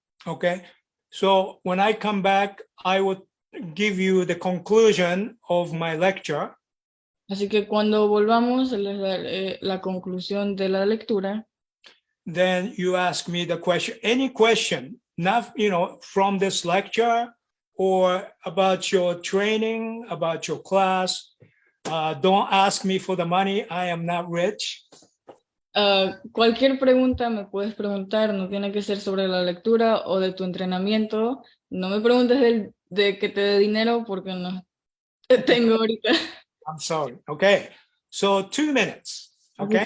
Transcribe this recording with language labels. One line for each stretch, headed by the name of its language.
English: Okay, so when I come back, I would give you the conclusion of my lecture.
Spanish: Así que cuando volvamos les daré la conclusión de la lectura.
English: Then you ask me the question, any question, not, from this lecture or about your training, about your class. Don't ask me for the money. I am not rich.
Spanish: Cualquier pregunta me puedes preguntar, no tiene que ser sobre la lectura o de tu entrenamiento. No me preguntes de que te dé dinero porque no tengo ahorita.
English: I'm sorry. Okay, so 2 minutes.
Spanish: Así
English: Okay.